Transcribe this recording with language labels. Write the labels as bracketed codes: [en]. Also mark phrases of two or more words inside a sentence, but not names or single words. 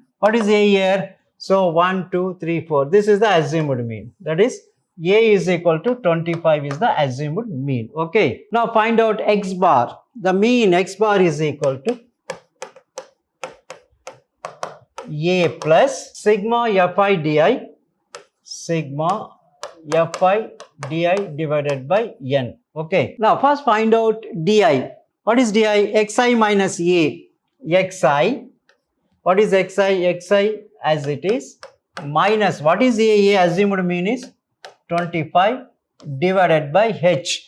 [en] What is A here? So 1, 2, 3, 4. This is the assumed mean. That is A is equal to 25 is the assumed mean. Okay. Now find out x bar. The mean x bar is equal to A plus sigma Fi di. Sigma Fi di divided by n. Okay. Now first find out di. What is di? Xi minus A. Xi. What is xi? Xi as it is minus. What is A? A assumed mean is 25 divided by h.